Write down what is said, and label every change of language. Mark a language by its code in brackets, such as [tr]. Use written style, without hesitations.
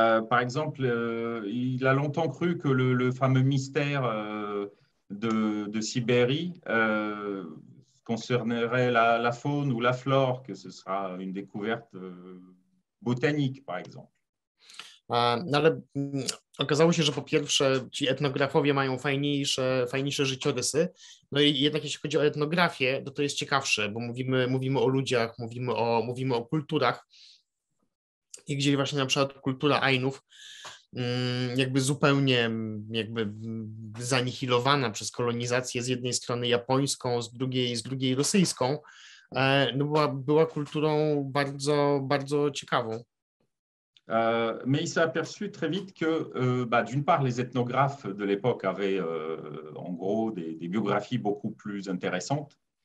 [fr] Par exemple, il a longtemps cru que le fameux mystère de Sibérie concernerait la faune ou la flore, que ce sera une découverte botanique, par exemple. [pl] No ale okazało się, że po pierwsze ci etnografowie mają fajniejsze życiorysy, no i jednak jeśli chodzi o etnografię, to jest ciekawsze, bo mówimy o ludziach, mówimy o kulturach i gdzieś właśnie na przykład kultura Ainów jakby zupełnie zanihilowana przez kolonizację z jednej strony japońską, z drugiej rosyjską, no była kulturą bardzo, bardzo ciekawą. [fr] Mais il s'est aperçu très vite que, d'une part, les ethnographes de l'époque avaient en gros des biographies beaucoup plus intéressantes.